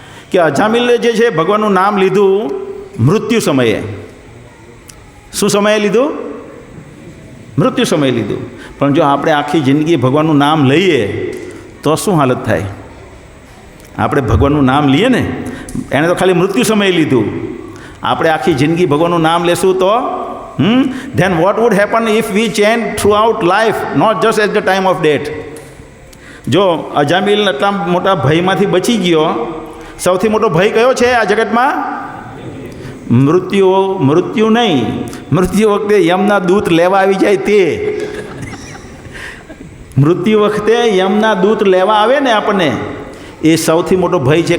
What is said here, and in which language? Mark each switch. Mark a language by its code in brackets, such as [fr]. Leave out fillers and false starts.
[gu] કે અજામિલે જે છે ભગવાનનું નામ લીધું મૃત્યુ સમયે. શું સમયે લીધું? મૃત્યુ સમયે લીધું. પણ જો આપણે આખી જિંદગી ભગવાનનું નામ લઈએ તો શું હાલત થાય? આપણે ભગવાનનું નામ લઈએ ને, એણે તો ખાલી મૃત્યુ સમયે લીધું. આપણે આખી જિંદગી ભગવાનનું નામ લેશું તો [en] then what would happen if we chant throughout life, not just at the time of death? [gu] જો અજામિલ એટલા મોટા ભયમાંથી બચી ગયો, સૌથી મોટો ભય કયો છે આ જગતમાં? મૃત્યુ નહીં. મૃત્યુ વખતે યમના દૂત લેવા આવી જાય તે. મૃત્યુ વખતે યમના દૂત લેવા આવે ને આપણને, એ સૌથી મોટો ભય છે.